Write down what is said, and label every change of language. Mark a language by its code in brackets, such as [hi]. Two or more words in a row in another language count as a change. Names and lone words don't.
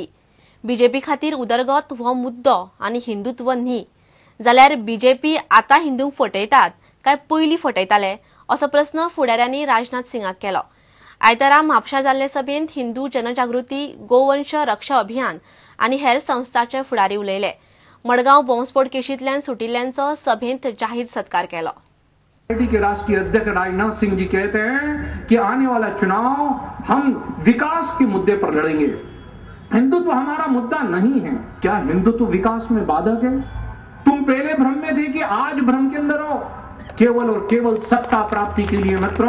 [kok] बीजेपी खातीर उदरगत हो मुद्दो आनी हिंदुत्व न्ही, जाल्यार बीजेपी आतां हिंदूंक फटयतात काय पयलीं फटयताले असो प्रस्न फुडाऱ्यांनी राजनाथ सिंगाक केलो। आयतारा म्हापशा जाल्ले सभेंत हिंदू जनजागृती, गोवंश रक्षा अभियान आनी हेर संस्थांचे फुडारी उलयले। मडगांव बॉम्बस्फोट केशींतल्यान सुटिल्ल्यांचो सभेंत जाहीर सत्कार केलो। [hi] पार्टी के राष्ट्रीय अध्यक्ष राजनाथ सिंह जी कहते हैं कि आने वाला चुनाव हम विकास के मुद्दे पर लड़ेंगे। हिंदुत्व हमारा मुद्दा नहीं है। क्या हिंदुत्व विकास में बाधक है? तुम पहले भ्रम में थे कि आज भ्रम के अंदर हो, केवल और केवल सत्ता प्राप्ति के लिए मित्रों।